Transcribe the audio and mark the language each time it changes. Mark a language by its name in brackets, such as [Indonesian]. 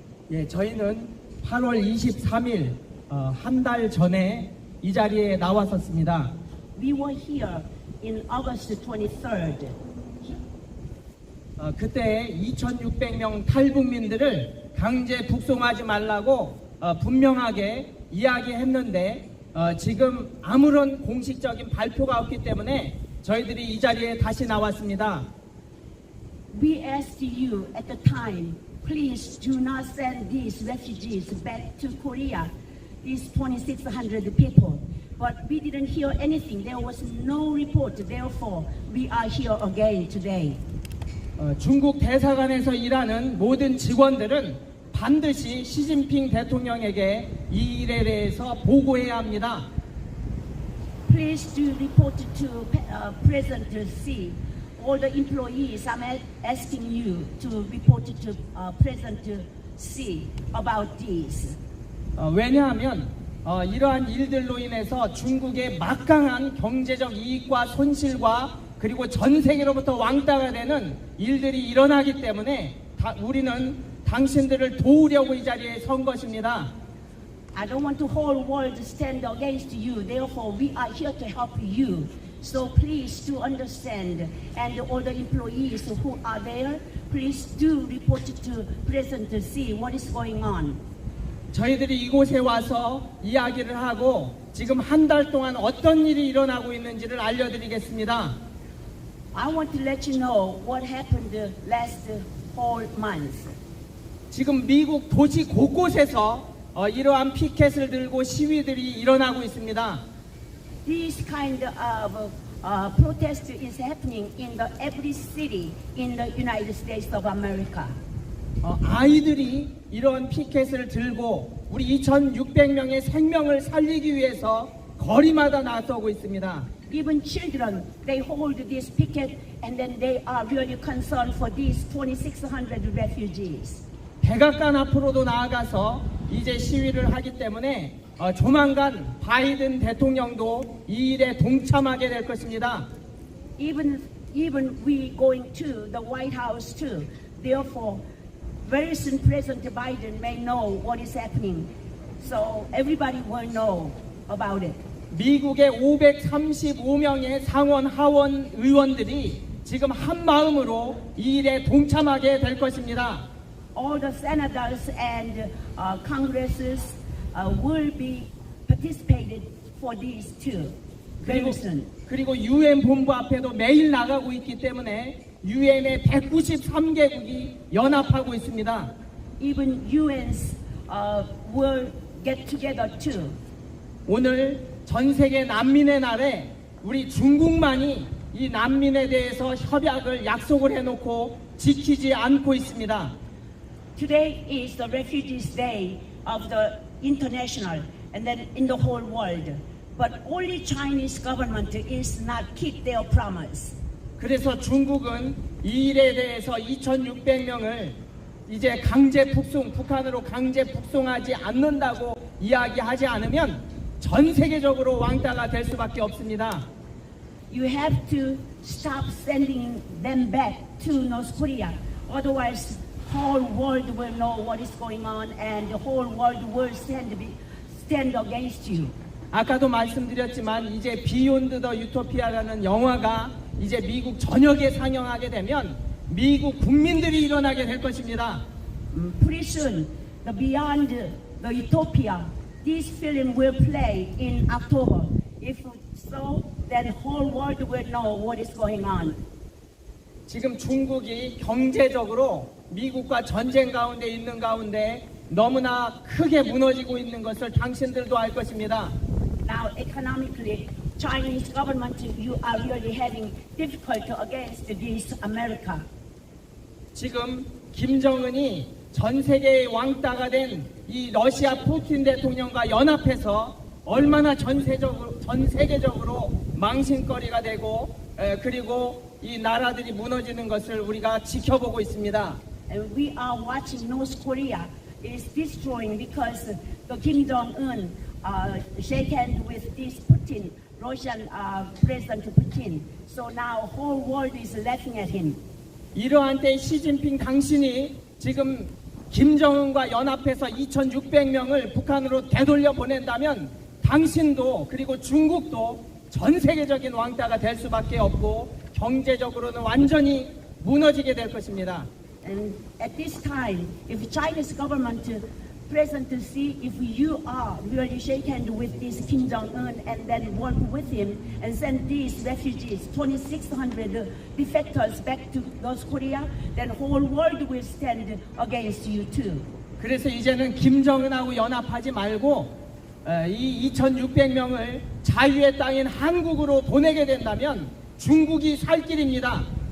[Korean] 예, 저희는 8월 23일 한 달 전에 이 자리에 나왔었습니다. [English] We were here in August 23rd. [Korean] 그때 2,600명 탈북민들을 강제 북송하지 말라고 분명하게 이야기했는데 지금 아무런 공식적인 발표가 없기 때문에 저희들이 이 자리에 다시 나왔습니다. [English] We asked you at the time, please do not send these refugees back to Korea, these 2,600 people. But we didn't hear anything. There was no report. Therefore, we are here again today. [Korean] 중국 대사관에서 일하는 모든 직원들은 반드시 시진핑 대통령에게 이 일에 대해서 보고해야 합니다. [English] Please do report to President Xi. All the employees, I'm asking you to report to President Xi about this. [Korean] 왜냐하면 이러한 일들로 인해서 중국의 막강한 경제적 이익과 손실과 그리고 전 세계로부터 왕따가 되는 일들이 일어나기 때문에 우리는 당신들을 도우려고 이 자리에 선 것입니다. [English] I don't want the whole world to stand against you. Therefore, we are here to help you. So please do understand, and all the employees who are there, please do report to President Xi what is going on. [Korean] 저희들이 이곳에 와서 이야기를 하고 지금 한 달 동안 어떤 일이 일어나고 있는지를 알려드리겠습니다. [English] I want to let you know what happened the last whole month. [Korean] 지금 미국 도시 곳곳에서 이러한 피켓을 들고 시위들이 일어나고 있습니다. [English] This kind of protest is happening in every city in the United States of America. [Korean] 아이들이 이런 피켓을 들고 우리 2,600명의 생명을 살리기 위해서 거리마다 나서고 있습니다. [English] Even children, they hold this picket and then they are really concerned for these 2,600 refugees. [Korean] 백악관 앞으로도 나아가서 이제 시위를 하기 때문에 조만간 바이든 대통령도 이 일에 동참하게 될 것입니다. [English] Even we going to the White House too. Therefore, very soon President Biden may know what is happening. So everybody will know about it. [Korean] 미국의 535명의 상원 하원 의원들이 지금 한 마음으로 이 일에 동참하게 될 것입니다. [English] All the senators and congresses will be participated for these too. [Korean] 그리고 UN 본부 앞에도 매일 나가고 있기 때문에 UN의 193개국이 연합하고 있습니다. [English] Even UNs will get together too. [Korean] 오늘 전 세계 난민의 날에 우리 중국만이 이 난민에 대해서 협약을 약속을 해놓고 지키지 않고 있습니다. [English] Today is the Refugees Day of the international and then in the whole world. But only Chinese government is not keep their promise. [Korean] 그래서 중국은 이 일에 대해서 2,600명을 이제 강제 북송, 북한으로 강제 북송하지 않는다고 이야기하지 않으면 전 세계적으로 왕따가 될 수밖에 없습니다. [English] You have to stop sending them back to North Korea. Otherwise, whole world will know what is going on and the whole world will stand against you. [Korean] 아까도 말씀드렸지만 이제 비욘드 더 유토피아라는 영화가 이제 미국 전역에 상영하게 되면 미국 국민들이 일어나게 될 것입니다. [English] Pretty soon, the Beyond the Utopia, this film will play in October. If so, then whole world will know what is going on. [Korean] 지금 중국이 경제적으로 미국과 전쟁 가운데 있는 가운데 너무나 크게 무너지고 있는 것을 당신들도 알 것입니다. [English] Now, economically, Chinese government, you are really having difficulty against this America. [Korean] 지금 김정은이 전 세계의 왕따가 된 이 러시아 푸틴 대통령과 연합해서 얼마나 전 세계적으로 망신거리가 되고 그리고 이 나라들이 무너지는 것을 우리가 지켜보고 있습니다. [English] And we are watching North Korea is destroying because the Kim Jong-un shake hands with this Putin, Russian President Putin. So now whole world is laughing at him. [Korean] 이러한 때 시진핑 당신이 지금 김정은과 연합해서 2,600명을 북한으로 되돌려 보낸다면 당신도 그리고 중국도 전 세계적인 왕따가 될 수밖에 없고 경제적으로는 완전히 무너지게 될 것입니다. [English] And at this time, if Chinese government present to see if you are really shake hand with this Kim Jong-un and then work with him and send these refugees, 2,600 defectors back to North Korea, then whole world will stand against you too. [Korean] 그래서 이제는 김정은하고 연합하지 말고 이 2,600명을 자유의 땅인 한국으로 보내게 된다면 중국이 살 길입니다.